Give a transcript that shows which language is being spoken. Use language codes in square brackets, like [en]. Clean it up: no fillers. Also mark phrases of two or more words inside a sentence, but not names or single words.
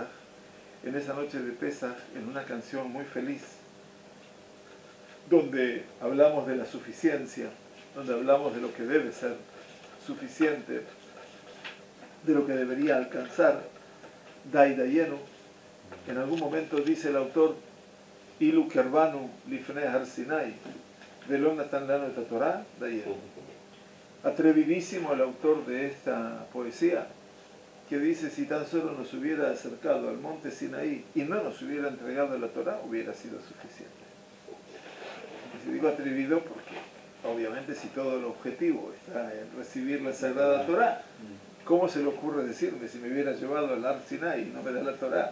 [es] En esa noche de Pesaj, en una canción muy feliz, donde hablamos de la suficiencia, donde hablamos de lo que debe ser suficiente, de lo que debería alcanzar, [he] די דיינו, [es] en algún momento dice el autor, [he] אילו קרבנו לפני הר סיני, ולא נתן לנו את התורה, דיינו. [es] Atrevidísimo el autor de esta poesía, que dice, si tan solo nos hubiera acercado al monte Sinaí y no nos hubiera entregado la Torah, hubiera sido suficiente. Y se digo atrevido porque, obviamente, si todo el objetivo está en recibir la Sagrada Torah, ¿cómo se le ocurre decirme si me hubiera llevado al [he] הר סיני [es] y no me da la Torah?